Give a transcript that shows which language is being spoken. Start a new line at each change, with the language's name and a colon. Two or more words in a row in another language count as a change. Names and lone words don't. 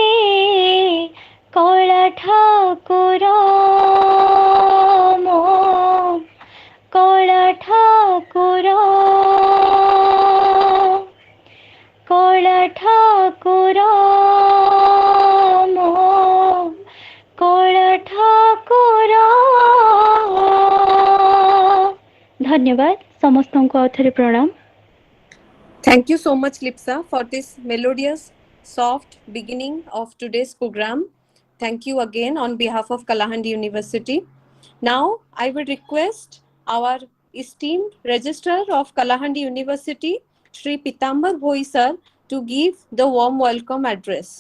Odia: କଳା ଠାକୁର ମୋ କଳା ଠାକୁର କଳା ଠାକୁର ମୋ କଳା ଠାକୁର ଧନ୍ୟବାଦ ସମସ୍ତଙ୍କୁ ଆଉଥରେ ପ୍ରଣାମ।
English: Thank you so much, Lipsa, for this melodious, soft beginning of today's program. Thank you again on behalf of Kalahandi University. Now, I would request our esteemed Registrar of Kalahandi University, Shri Pitambar Bhoi sir, to give the warm welcome address.